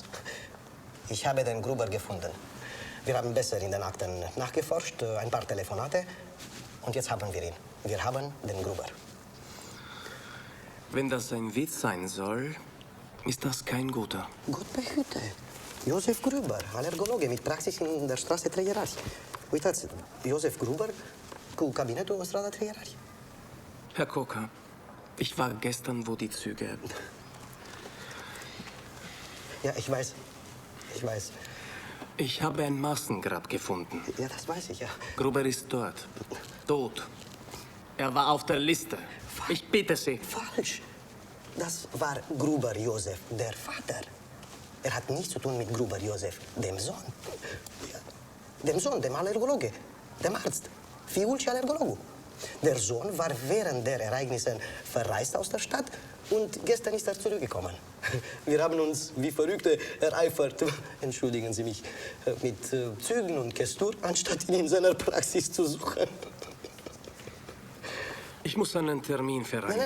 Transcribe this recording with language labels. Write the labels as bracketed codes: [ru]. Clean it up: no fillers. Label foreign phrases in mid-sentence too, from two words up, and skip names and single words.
[de] Ich habe den Gruber gefunden. Wir haben besser in den Akten nachgeforscht, ein paar Telefonate. Und jetzt haben wir ihn. Wir haben den Gruber. Wenn das ein Witz sein soll, ist das kein guter. Gott behüte. Josef Gruber, alergologe mit Praxis in der Straße Treierari. [ro] Uitați, Josef Gruber cu cabinetul în strada Treierari. [de] Herr Koka, ich war gestern, wo die Züge... Ja, ich weiß. Ich weiß. Ich habe ein Massengrab gefunden. Ja, das weiß ich, ja. Gruber ist dort. Tot. Er war auf der Liste. Ich bitte Sie. Falsch. Das war Gruber Josef, der Vater. Er hat nichts zu tun mit Gruber Josef, dem Sohn. Ja. Dem Sohn, dem Allergologe, dem Arzt. [ro] Fiul și alergologul. [de] Der Sohn war während der Ereignisse verreist aus der Stadt und gestern ist er zurückgekommen. Wir haben uns wie Verrückte ereifert, entschuldigen Sie mich, mit Zügen und Kestur, anstatt ihn in seiner Praxis zu suchen. Ich muss einen Termin vereinbaren.